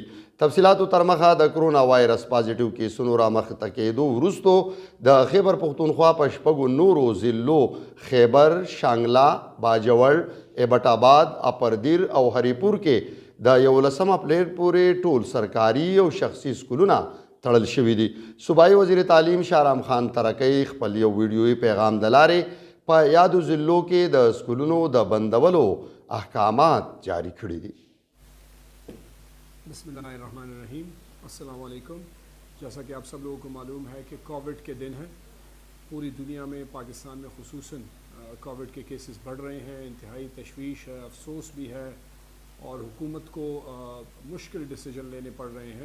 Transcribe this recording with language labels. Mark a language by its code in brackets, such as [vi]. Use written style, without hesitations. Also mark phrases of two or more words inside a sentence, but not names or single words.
[ps] تفصیلاتو تر مخه د کرونا وایرس پازیټیو کیسونو رامخته کېدو وروستو د خیبر پختونخوا په 6 نورو ضلعو خیبر، شانګله، باجوړ، ایبټ آباد، اپردیر او هریپور کې د 11 اپریل پورې ټول سرکاري او شخصي سکولونه تړل شوي دي. صوبایي وزیر تعلیم شاهرام خان ترکی خپل یو ویډیویي پیغام د لارې په یادو ضلعو کې د سکولونو د بندولو احکامات جاری کړي دي. [ar] بسم اللہ الرحمن الرحیم. السلام علیکم. [ur] جیسا کہ آپ سب لوگوں کو معلوم ہے کہ کووڈ کے دن ہیں. پوری دنیا میں پاکستان میں خصوصاً کووڈ کے کیسز بڑھ رہے ہیں. انتہائی تشویش ہے, افسوس بھی ہے اور حکومت کو مشکل ڈیسیجن لینے پڑ رہے ہیں.